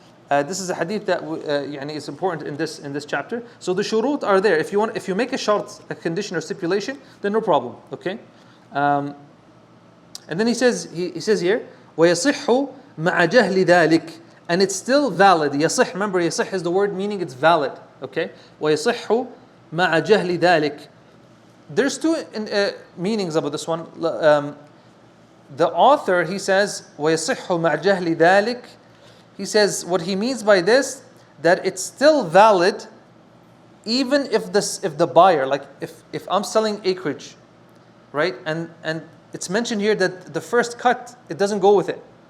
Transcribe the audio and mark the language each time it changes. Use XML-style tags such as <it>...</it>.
<en>This is a hadith that is important in this chapter. So the shurut are there. If you make a shart, a condition or stipulation, then no problem. Okay, and then he says here</en> <ar>وَيَصِحُّ مَعَ جَهْلِ ذَلِكَ,</ar> <en>and it's still valid. يصح, remember يصح is the word meaning it's valid.</en> <ar>Okay, وَيَصِحُّ مَعَ جَهْلِ ذَلِكَ.</ar> <en>There's two meanings about this one. The author, he says</en> <ar>وَيَصِحُّ مَعَ جَهْلِ ذَلِكَ.</ar> <en>He says what he means by this, that it's still valid even if the buyer, like if I'm selling acreage, right, and it's mentioned here that the first cut, it doesn't go with it.</en>